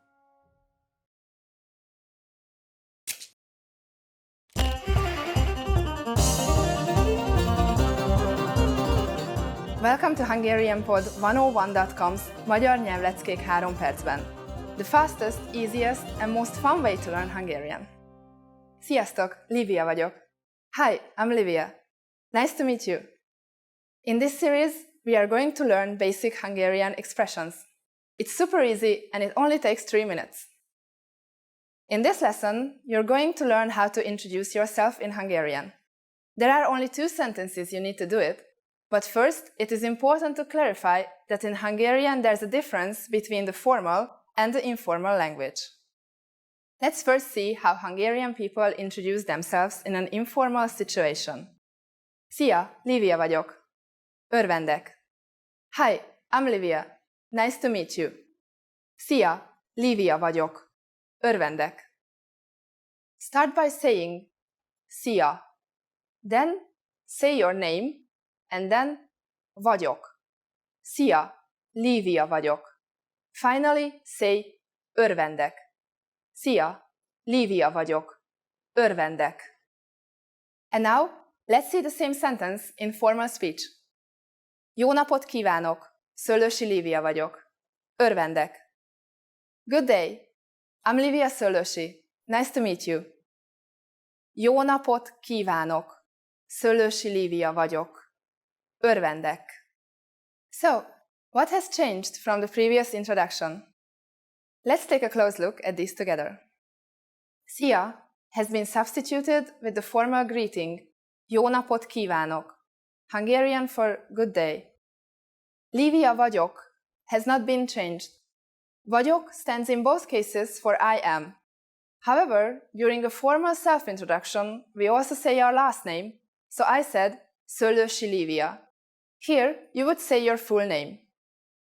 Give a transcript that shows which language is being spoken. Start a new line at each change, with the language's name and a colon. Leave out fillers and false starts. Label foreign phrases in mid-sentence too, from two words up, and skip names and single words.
English: Welcome to HungarianPod101.com's Magyar nyelvleckék 3 percben. The fastest, easiest and most fun way to learn Hungarian.
Hungarian: Sziasztok, Livia vagyok.
English: Hi, I'm Livia. Nice to meet you. In this series, we are going to learn basic Hungarian expressions. It's super easy and it only takes 3 minutes. In this lesson, you're going to learn how to introduce yourself in Hungarian. There are only 2 sentences you need to do it. But first, it is important to clarify that in Hungarian there's a difference between the formal and the informal language. Let's first see how Hungarian people introduce themselves in an informal situation.
Hungarian: Szia, Livia vagyok. Örvendek.
English: Hi, I'm Livia. Nice to meet you.
Hungarian: Szia, Livia vagyok. Örvendek.
English: Start by saying Szia. Then say your name. And then,
Hungarian: vagyok. Szia, Lívia vagyok.
English: Finally, say,
Hungarian: örvendek. Szia, Lívia vagyok. Örvendek.
English: And now, let's see the same sentence in formal speech.
Hungarian: Jó napot kívánok. Szöllősi Lívia vagyok. Örvendek.
English: Good day. I'm Livia Szöllősi. Nice to meet you.
Hungarian: Jó napot kívánok. Szöllősi Lívia vagyok. Örvendek.
English: So, what has changed from the previous introduction? Let's take a close look at these together. Szia has been substituted with the formal greeting
Hungarian: Jó napot kívánok,
English: Hungarian for good day. Lívia vagyok has not been changed. Vagyok stands in both cases for I am. However, during a formal self-introduction, we also say our last name, so I said Szöllősi Lívia. Here, you would say your full name.